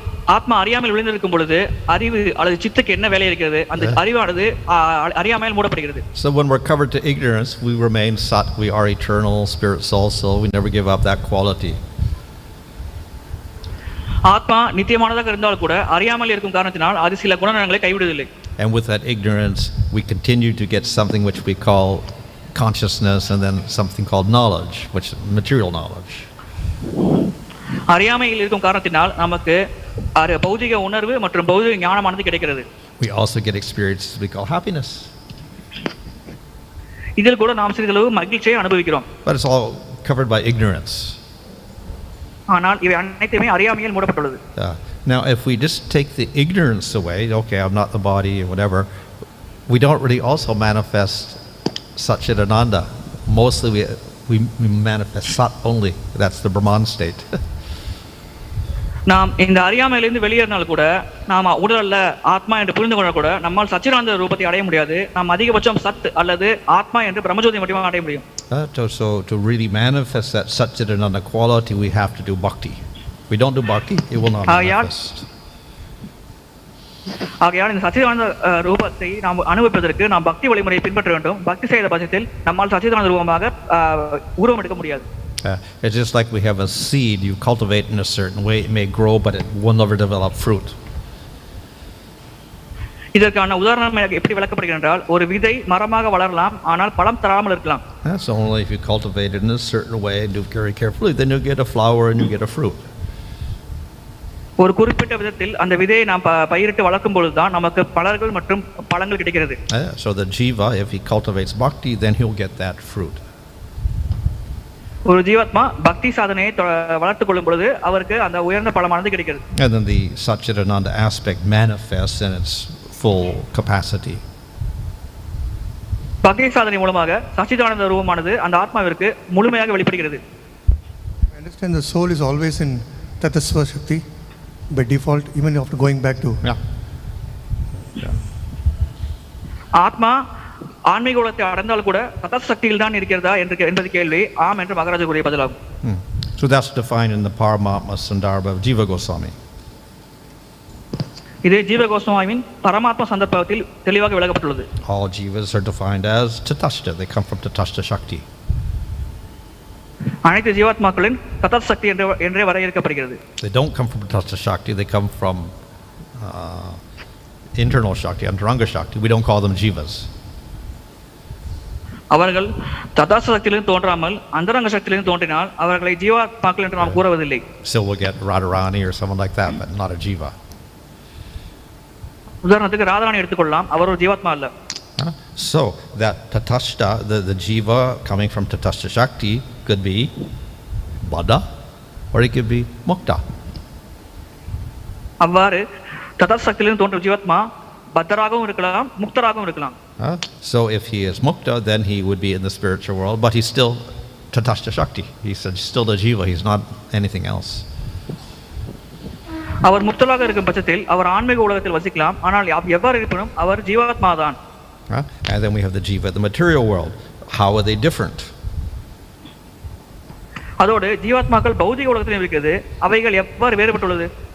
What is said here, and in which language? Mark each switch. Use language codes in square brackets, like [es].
[ta] ஆத்மா அறியாமல் விழுந்திருக்கும் பொழுது அறிவு அல்லது சித்துக்கு என்ன வேலை இருக்கிறது? அந்த அறிவானது அறியாமல் மூடப்படுகிறது. [en] So when we're covered to ignorance, we remain sat, we are eternal, spirit, soul, we never give up that quality. [ta] ஆத்மா நித்தியமானதாக இருந்தால் கூட அறியாமல் இருக்கும் காரணத்தினால் அது சில குணநலங்களை கைவிடுவதில்லை. [en] And with that ignorance, we continue to get something which we call consciousness, and then something called knowledge, which is material knowledge. [ta] அறியாமையில் இருக்கும் காரணத்தினால் நமக்கு பௌதிக உணர்வு மற்றும் பௌதிக ஞானமானது கிடைக்கிறது. [en] We also get experiences we call happiness. [ta] இதில் கூட நாம் சிறிதளவு மகிழ்ச்சியை அனுபவிக்கிறோம். [en] But it's all covered by ignorance. [ta] ஆனால் இவை அனைத்துமே அறியாமையால் மூடப்பட்டுள்ளது. [en] Now if we just take the ignorance away, okay, I'm not the body or whatever, we don't really also manifest Satchidananda. Mostly we manifest Sat only. That's the Brahman state. [ta] நாம் இந்த அறியாமையிலிருந்து வெளியேறினால் கூட நாம் உடல்ல ஆத்மா என்று புரிந்து கொண்டால் கூட நம்மால் சச்சிதானந்த ரூபத்தை அடைய முடியாது. நாம் அதிகபட்சம் சத் அல்லது ஆத்மா என்று பிரம்மஜோதி மட்டுமே அடைய முடியும். [en] So to really manifest that Satchidananda quality, we have to do bhakti. We don't do bhakti, it will not manifest. [ta] ஆகையால் இந்த சச்சிதானந்த ரூபத்தை நாம் அனுபவிப்பதற்கு நாம் பக்தி வழிமுறையை பின்பற்ற வேண்டும். பக்தி செய்த பட்சத்தில் நம்மால் சச்சிதானந்த ரூபமாக உருவம் எடுக்க முடியாது. [en] It's just like we have a seed, you cultivate in a certain way, it may grow, but it will never develop fruit. [ta] இதற்கான உதாரணம் எப்படி விளக்கப்படுகிறது என்றால், ஒரு விதை மரமாக வளரலாம், ஆனால் பழம் தராமல் இருக்கலாம். [en] So only if you cultivate it in a certain way and do it very carefully, then you get a flower and you get a fruit. [ta] ஒரு குறிப்பிட்ட விதத்தில் அந்த விதையை நாம் பயிரிட்டு வளர்க்கும் பொழுதுதான் நமக்கு பலர்கள் மற்றும் பழங்கள் கிடைக்கிறது. [en] So the jiva, if he cultivates bhakti, then he'll get that fruit. [ta] ஒரு ஜீவாத்மா பக்தி சாதனையை வளர்த்துக் கொள்ளும் பொழுது அவருக்கு அந்த உயர்ந்த பலமானது கிடைக்கிறது. [en] And then the Satchidananda aspect manifests in its full capacity. [ta] பக்தி சாதனை மூலமாக சச்சிதானந்த ரூபமானது அந்த ஆத்மாவிற்கு முழுமையாக வெளிப்படுகிறது. [en] I understand the soul is always in Tatasva Shakti by default, even after going back to. [ta] ஆத்மா ஆன்மீக உலகத்தை அடைந்தால் கூட ததஸ் சக்தியில் தான் இருக்கிறதா என்பது கேள்வி. ஆம் என்று மகாராஜா கூறிய பதிலாகும். [en] So that's defined in the Paramatma Sandarbha of Jiva Goswami. [ta] இது ஜீவ கோஸ்வாமியின் பரமாத்மா சந்தர்ப்பத்தில் தெளிவாக விளக்கப்பட்டுள்ளது. [en] All jivas are defined as tatastha. They come from tatastha shakti. [ta] அனைத்து ஜீவாத்மாக்களின் ததத் சக்தி என்றே வரையறுக்கப்படுகிறது. [en] They don't come from tatastha shakti. They come from internal shakti, antaranga shakti. We don't call them jivas. [ta] அவர்கள் ததாஸ்த சக்தியிலிருந்து தோன்றாமல் அந்தரங்க சக்தியிலிருந்து தோன்றினால் அவர்களை ஜீவாத்மாக்கள் என்று நாம் கூறுவதில்லை. [en] Still we'll get Radharani or someone like that, but not a jiva. [ta] உதாரணத்துக்கு ராதாராணி எடுத்துக்கொள்ளலாம், அவர் ஒரு ஜீவாத்மா அல்ல. [en] So that tatastha, the jiva coming from tatastha shakti could be Buddha or it could be mukta. [ta] அவ்வாறு ததாஸ்த சக்தியிலிருந்து தோன்றும் ஜீவாத்மா பத்தராகவும் இருக்கலாம், முக்தராகவும் இருக்கலாம். [en] So if he is mukta, then he would be in the spiritual world, but he's still tatastha shakti. He's still the jiva. He's not anything else. [ta] அவர் முக்தராக இருக்கும் பட்சத்தில் அவர் ஆன்மீக உலகத்தில் வசிக்கலாம், ஆனால் எவ்வாறு இருப்பினும் அவர் ஜீவாத்மா தான். [en] And then we have the jiva, the material world. How are they different? [ta] அதோடு ஜீவாத்மாக்கள் பௌதிக உலகத்திலும் இருக்கிறது, அவைகள் எவ்வாறு வேறுபட்டுள்ளது?